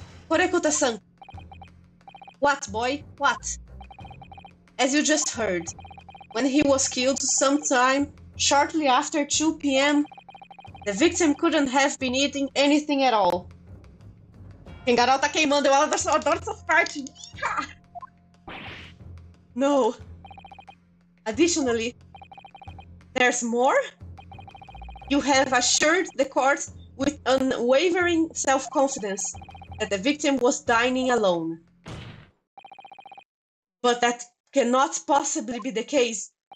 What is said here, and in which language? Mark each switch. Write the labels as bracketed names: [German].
[English] Kureko-san. What, boy? What? As you just heard, when he was killed sometime shortly after 2 p.m., the victim couldn't have been eating anything at all. [Portuguese] Kengarau tá queimando, eu adoro essa parte. [English] No. Additionally, there's more? You have assured the court with unwavering self-confidence that the victim was dining alone. But that cannot possibly be the case.